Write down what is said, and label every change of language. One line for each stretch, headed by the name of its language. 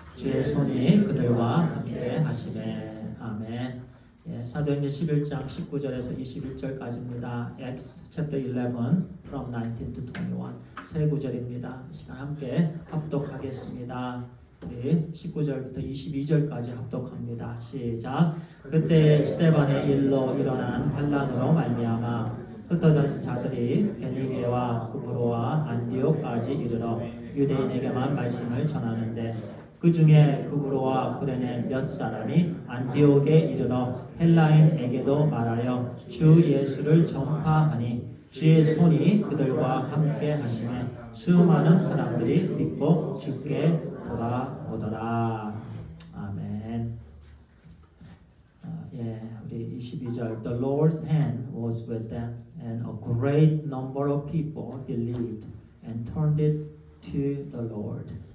Korean: 주의 손이 그들과 함께 하시네. 아멘. 예, 사도행전 11장 19절에서 21절까지입니다.
English: Acts chapter 11 from 19 to 21
Korean: 세 구절입니다. 이 시간 함께 합독하겠습니다. 우리 19절부터 22절까지 합독합니다. 시작. 그때 스데반의 일로 일어난 환란으로 말미암아 흩어진 자들이 베니게와 구브로와 안디옥까지 이르러 유대인에게만 말씀을 전하는데 그 중에 구브로와 구레네 몇 사람이 안디옥에 이르러 헬라인에게도 말하여 주 예수를 전파하니 주의 손이 그들과 함께 하시매 수많은 사람들이 믿고 주께 돌아오더라. 아멘. 우리 22절
English: The Lord's hand was with them and a great number of people believed and turned it to the Lord.